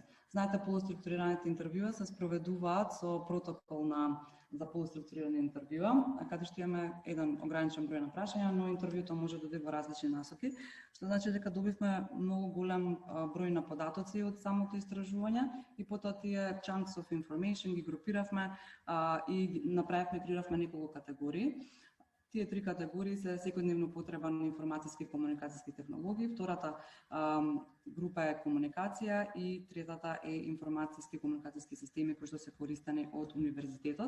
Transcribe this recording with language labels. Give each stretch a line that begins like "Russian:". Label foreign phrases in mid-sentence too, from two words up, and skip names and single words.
Macedonian: Знаете, полуструктурираните интервјуа се спроведуваат со протокол за полуструктурирани интервјуа, каде што имаме еден ограничен број на прашања, но интервјуто може да оди во различни насоки, што значи дека добивме многу голем број на податоци од самото истражување и потоа тие
English: chunks of information
Macedonian: ги групиравме и направивме, креиравме неколку категории. Тие три категории се секојдневно потреба на информациски и комуникацијски технологии, втората група е комуникација и третата е информацијски и комуникацијски системи кои што се користени од универзитетот.